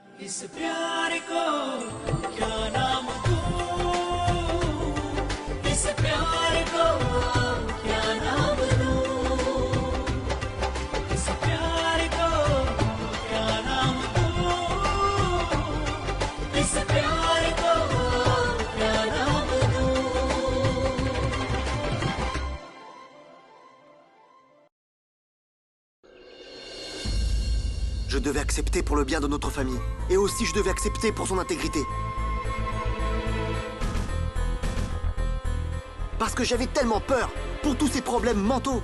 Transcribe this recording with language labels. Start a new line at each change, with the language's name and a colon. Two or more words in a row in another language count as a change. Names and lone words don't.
Hindi: इस प्यार को क्या नाम दूं, इस प्यार को क्या नाम दूं, इस प्यार को क्या नाम दूं, इस प्यार को क्या नाम दूं।
French: Je devais accepter pour le bien de notre famille. Et aussi je devais accepter pour son intégrité. Parce que j'avais tellement peur pour tous ces problèmes mentaux.